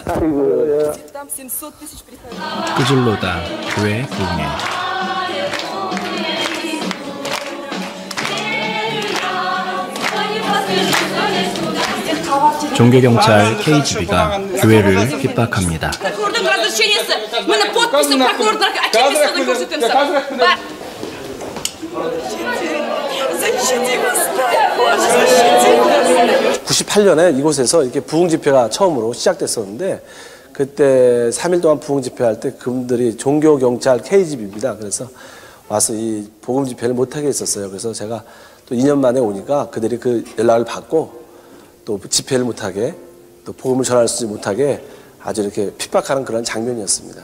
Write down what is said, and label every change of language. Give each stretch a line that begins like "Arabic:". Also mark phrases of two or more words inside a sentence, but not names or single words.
Russian: Там 700 тысяч приходит.
Korean: 끄질로다 교회 부흥회. 종교경찰 KGB가 교회를 핍박합니다.
Kazakh: Прокурордың разрешениесі. Міне подписі прокурордың отчетності көрсетеміз.
Russian: Защити Господь, защити.
Korean: 98년에 이곳에서 이렇게 부흥 집회가 처음으로 시작됐었는데 그때 3일 동안 부흥 집회할 때 그분들이 종교 경찰 KGB입니다. 그래서 와서 이 복음 집회를 못하게 했었어요. 그래서 제가 또 2년 만에 오니까 그들이 그 연락을 받고 또 집회를 못하게 또 복음을 전할 수 못하게 아주 이렇게 핍박하는 그런 장면이었습니다.